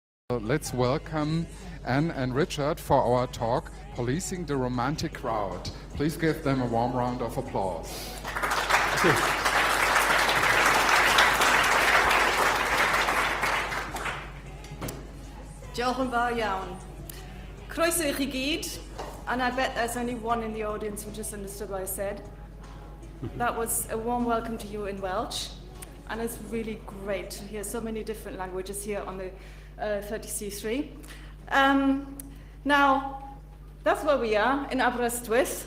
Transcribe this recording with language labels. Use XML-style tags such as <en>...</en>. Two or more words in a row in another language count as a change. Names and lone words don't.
<en>Let's welcome Anne and Richard for our talk, Policing the Romantic Crowd. Please give them a warm round of applause. Thank you.</en> <cy>Diolch yn fawr iawn. Croeso I chi gyd,</cy> <en>and I bet there's only one in the audience who just understood what I said. That was a warm welcome to you in Welsh, and it's really great to hear so many different languages here on the 30C3. Now, that's where we are, in Aberystwyth.</en>